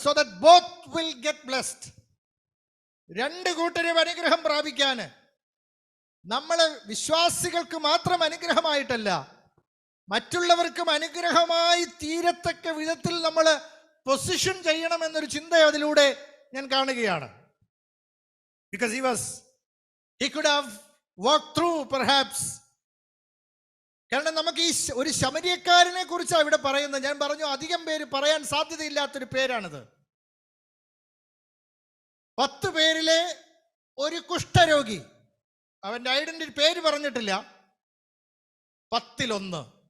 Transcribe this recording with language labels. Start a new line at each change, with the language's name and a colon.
English: So that both will get blessed.
Malayalam: 2 കൂട്ടരും അനുഗ്രഹം പ്രാപിക്കാന്, നമ്മളെ വിശ്വാസികൾക്ക് മാത്രം അനുഗ്രഹമായിട്ടല്ല, മറ്റുള്ളവർക്കും അനുഗ്രഹമായി തീരത്തക്ക വിധത്തിൽ നമ്മൾ പൊസിഷൻ ചെയ്യണമെന്നൊരു ചിന്ത അതിലൂടെ ഞാൻ കാണുകയാണ്.
English: Because he could have walked through perhaps.
Malayalam: കാരണം നമുക്ക് ഈ ഒരു ശമര്യക്കാരനെ കുറിച്ചാണ് ഇവിടെ പറയുന്നത്. ഞാൻ പറഞ്ഞു, അധികം പേര് പറയാൻ സാധ്യതയില്ലാത്തൊരു പേരാണിത്. 10 പേരിലെ ഒരു കുഷ്ഠരോഗി, അവന്റെ ഐഡന്റിറ്റി പേര് പറഞ്ഞിട്ടില്ല. 10-ൽ 1.